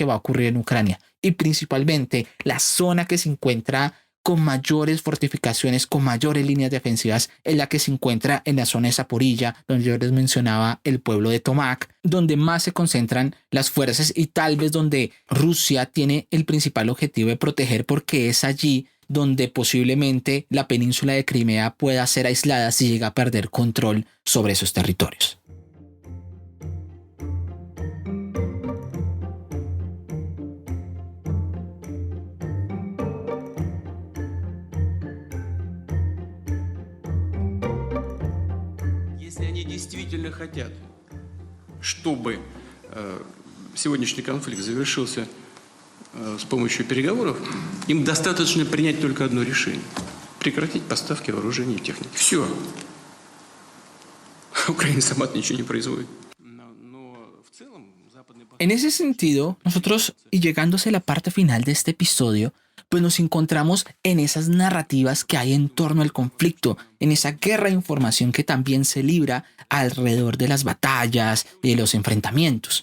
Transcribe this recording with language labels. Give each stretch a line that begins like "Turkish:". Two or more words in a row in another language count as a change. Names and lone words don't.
Spanish: va a ocurrir en Ucrania y principalmente la zona que se encuentra con mayores fortificaciones, con mayores líneas defensivas, en la que se encuentra en la zona de Zaporilla, donde yo les mencionaba el pueblo de Tomak, donde más se concentran las fuerzas y tal vez donde Rusia tiene el principal objetivo de proteger, porque es allí donde posiblemente la península de Crimea pueda ser aislada si llega a perder control sobre esos territorios.
Russian: Если они действительно хотят, чтобы сегодняшний конфликт завершился с помощью переговоров, им достаточно принять только одно решение – прекратить поставки вооружений и техники. Все. Украина сама ничего не производит.
Spanish: En ese sentido, nosotros, y llegándose a la parte final de este episodio, pues nos encontramos en esas narrativas que hay en torno al conflicto, en esa guerra de información que también se libra alrededor de las batallas y de los enfrentamientos.